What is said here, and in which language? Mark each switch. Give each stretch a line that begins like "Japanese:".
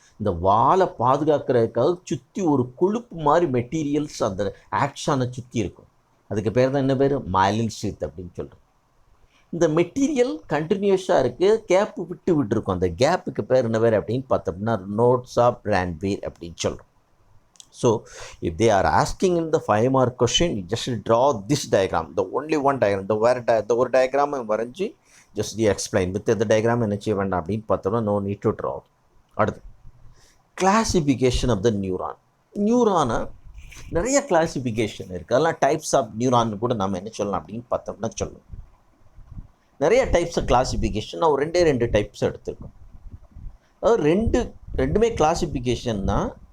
Tamil: இந்த வாலை பாதுகாக்கிறதுக்காக சுற்றி ஒரு கொழுப்பு மாதிரி மெட்டீரியல்ஸ் அந்த ஆக்ஷனை சுற்றி இருக்கும். அதுக்கு பேர் தான் என்ன பேர்? மைலின் சீத் அப்படின்னு சொல்கிறோம். இந்த மெட்டீரியல் கண்டினியூஸாக இருக்குது, கேப்பு விட்டு விட்டுருக்கும். அந்த கேப்புக்கு பேர் என்ன பேர் அப்படின்னு பார்த்தோம்னா நோட்ஸ் ஆஃப் ரான்வீர் அப்படின்னு சொல்கிறோம்.
English: So if they are asking in the 5 mark question, you just draw this diagram, the only one diagram, the ஒரு diagram
Tamil: வரைஞ்சி
English: just you explain with the diagram
Tamil: என்ன செய்ய வேண்டாம் அப்படின்னு பார்த்தோம்னா
English: no need to draw.
Tamil: அடுத்து கிளாசிஃபிகேஷன் ஆஃப் த நியூரான். நியூரானை நிறைய classification இருக்குது. அதெல்லாம் டைப்ஸ் ஆஃப் நியூரான் கூட நம்ம என்ன சொல்லலாம் அப்படின்னு பார்த்தோம்னா சொல்லணும். நிறைய டைப்ஸ் ஆஃப் கிளாசிஃபிகேஷன். நான் ரெண்டு டைப்ஸ் எடுத்துருக்கோம். அதாவது ரெண்டுமே கிளாசிஃபிகேஷன் தான்.